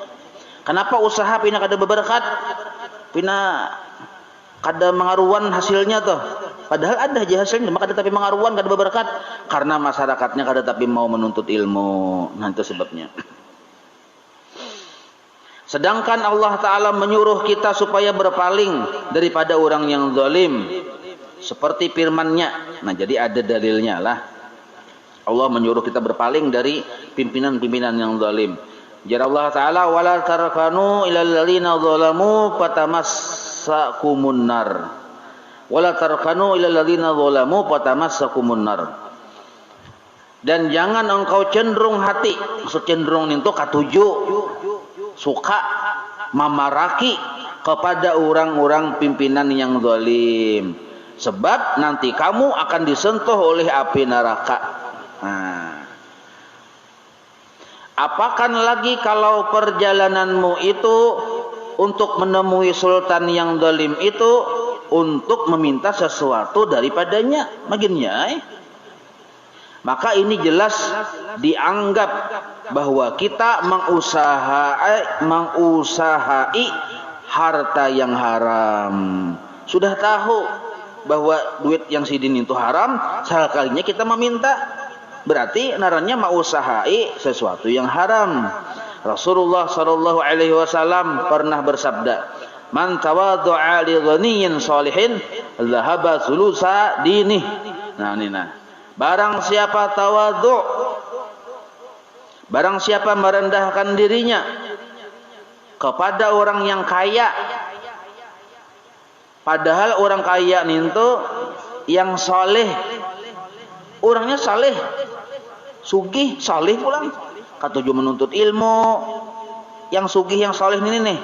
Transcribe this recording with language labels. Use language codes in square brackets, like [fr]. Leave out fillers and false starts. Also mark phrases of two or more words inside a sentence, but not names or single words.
[bjn] Kenapa usaha pina kada berberkat? Pina kada mengaruan hasilnya tuh. Padahal ada aja hasilnya, maka kada tapi mengaruan, kada berberkat. Karena masyarakatnya kada tapi mau menuntut ilmu. [id] Nah, itu sebabnya. Sedangkan Allah Ta'ala menyuruh kita supaya berpaling daripada orang yang zalim. Seperti firman-Nya. Nah, jadi ada dalilnya lah. Allah menyuruh kita berpaling dari pimpinan-pimpinan yang zalim. [ar] جار الله تعالى ولا تركنوا إلى الذين ظلموا فتمسكم النار. ولا تركنوا إلى الذين ظلموا فتمسكم النار. [id] Dan jangan engkau cenderung hati, maksud cenderung itu katuju, suka memaraki kepada orang-orang pimpinan yang zalim. Sebab nanti kamu akan disentuh oleh api neraka. Nah, apakan lagi kalau perjalananmu itu untuk menemui sultan yang zalim itu untuk meminta sesuatu daripadanya, makinnya. Maka ini jelas dianggap bahwa kita mengusahai harta yang haram. [bjn] Sudah tahu bahwa duit yang sidin itu haram, sekalinya kita meminta. Berarti narannya mau usahai sesuatu yang haram. [ar] رسول الله صلى الله عليه وسلم [id] pernah bersabda, [ar] "من تواضع لغني صالح ذهب ثلثا دينه." [id] Nah. Barang siapa tawadhu', barang siapa merendahkan dirinya kepada orang yang kaya, padahal orang kaya itu yang soleh, orangnya saleh, sugih, saleh pulang, katuju menuntut ilmu, yang sugih, yang saleh ini nih.